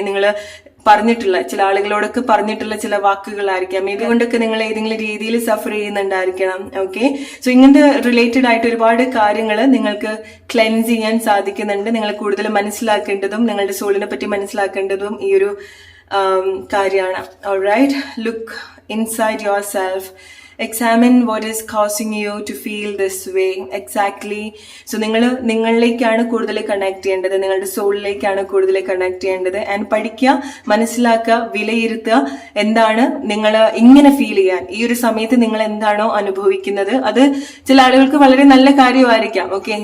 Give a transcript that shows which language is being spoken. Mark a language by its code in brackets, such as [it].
[ml] നിങ്ങൾ പറഞ്ഞിട്ടുള്ള ചില ആളുകളോടൊക്കെ പറഞ്ഞിട്ടുള്ള ചില വാക്കുകളായിരിക്കാം. ഇതുകൊണ്ടൊക്കെ നിങ്ങൾ ഏതെങ്കിലും രീതിയിൽ സഫർ ചെയ്യുന്നുണ്ടായിരിക്കണം. ഓക്കെ. സോ ഇങ്ങനത്തെ റിലേറ്റഡ് ആയിട്ട് ഒരുപാട് കാര്യങ്ങൾ നിങ്ങൾക്ക് ക്ലെൻസ് ചെയ്യാൻ സാധിക്കുന്നുണ്ട്. നിങ്ങൾ കൂടുതൽ മനസ്സിലാക്കേണ്ടതും നിങ്ങളുടെ സോളിനെ പറ്റി മനസ്സിലാക്കേണ്ടതും ഈ ഒരു കാര്യമാണ്. [en] Alright. Look inside yourself. Examine what is causing you to feel this way exactly. [ml] So നിങ്ങളിലേക്കാണ് കൂടുതൽ കണക്ട് ചെയ്യേണ്ടത്, നിങ്ങളുടെ സോളിലേക്കാണ് കൂടുതൽ കണക്ട് ചെയ്യേണ്ടത്. ആൻഡ് പഠിക്കുക, മനസ്സിലാക്കുക, വിലയിരുത്തുക. എന്താണ് നിങ്ങൾ ഇങ്ങനെ ഫീൽ ചെയ്യാൻ, ഈ ഒരു സമയത്ത് നിങ്ങൾ എന്താണോ അനുഭവിക്കുന്നത്, അത് ചില ആളുകൾക്ക് വളരെ നല്ല കാര്യമായിരിക്കാം. ഓക്കെ.